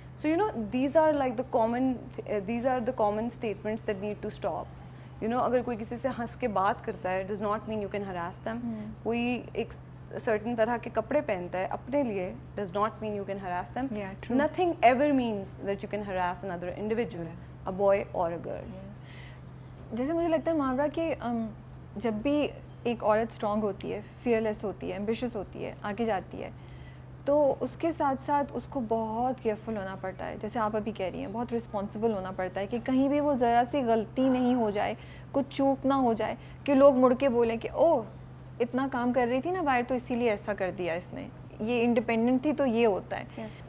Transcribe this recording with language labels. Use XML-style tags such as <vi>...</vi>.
<en>So you know, these are like the common statements that need to stop. You know,</en> <ur>اگر کوئی کسی سے ہنس کے بات کرتا ہے</ur> <en>does not mean you can harass them.</en> <ur>کوئی ایک certain طرح کے کپڑے پہنتا ہے اپنے لیے</ur> <en>does not mean you can harass them. Nothing ever means that you can harass another individual, a boy or a girl.</en> <ur>جیسے مجھے لگتا ہے محاورہ کہ جب بھی ایک عورت اسٹرانگ ہوتی ہے, فیئرلیس ہوتی ہے, ایمبیشیس ہوتی ہے, آگے جاتی ہے, تو اس کے ساتھ ساتھ اس کو بہت کیئرفل ہونا پڑتا ہے. جیسے آپ ابھی کہہ رہی ہیں, بہت رسپانسبل ہونا پڑتا ہے کہ کہیں بھی وہ ذرا سی غلطی نہیں ہو جائے, کچھ چوک نہ ہو جائے کہ لوگ مڑ کے بولیں کہ او اتنا کام کر رہی تھی نا باہر تو اسی لیے ایسا کر دیا اس نے, یہ انڈیپینڈنٹ تھی تو یہ ہوتا ہے.</ur>